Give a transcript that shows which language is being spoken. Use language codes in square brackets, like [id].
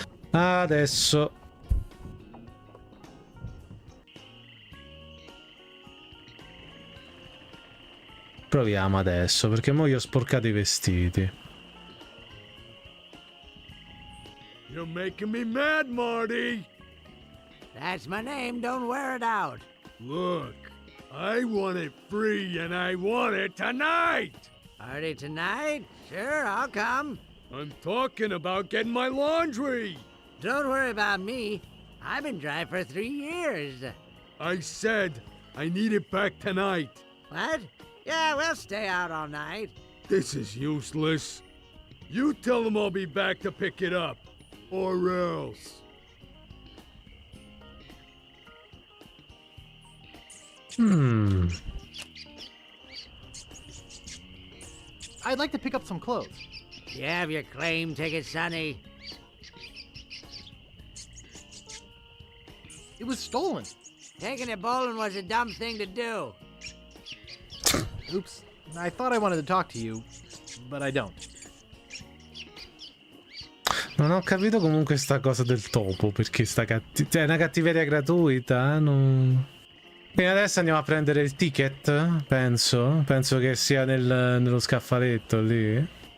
[it] Adesso proviamo adesso, perché mo io ho sporcato i vestiti. [en] You're making me mad, Marty. That's my name, don't wear it out. Look, I want it free and I want it tonight. Party tonight? Sure, I'll come. I'm talking about getting my laundry. Don't worry about me. I've been dry for 3 years. I said I need it back tonight. What? Yeah, we'll stay out all night. This is useless. You tell them I'll be back to pick it up. Or else. I'd like to pick up some clothes. You have your claim ticket, Sonny. It was stolen. Taking it bowling was a dumb thing to do. Oops. I thought I wanted to talk to you, but I don't. [it] Non ho capito comunque sta cosa del topo, perché sta è una cattiveria gratuita, non... Quindi adesso andiamo a prendere il ticket, penso che sia nello scaffaletto lì.